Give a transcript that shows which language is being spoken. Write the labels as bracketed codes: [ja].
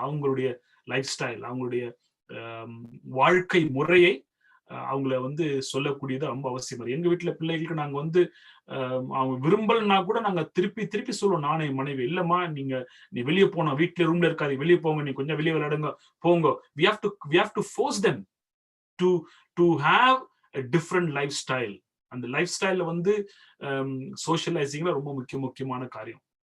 [ta] அவங்களுடைய life style, அவங்களுடைய வாழ்க்கை முறையை அவங்கள வந்து சொல்லக்கூடியது ரொம்ப அவசியம். எங்க வீட்டுல பிள்ளைகளுக்கு நாங்க வந்து அவங்க விரும்பலன்னா கூட நாங்க திருப்பி சொல்லுவோம். நானே மனைவி, இல்லம்மா நீ வெளியே போனோம், வீட்டுல ரூம்ல இருக்காது, வெளியே போங்க, நீ கொஞ்சம் வெளியே விளையாடுங்க, போங்க. [en] we have to force them to have a different lifestyle. [ta] அந்த லைஃப் ஸ்டைல்ல வந்து சோஷியலைசிங்ல ரொம்ப முக்கியமான காரியம்.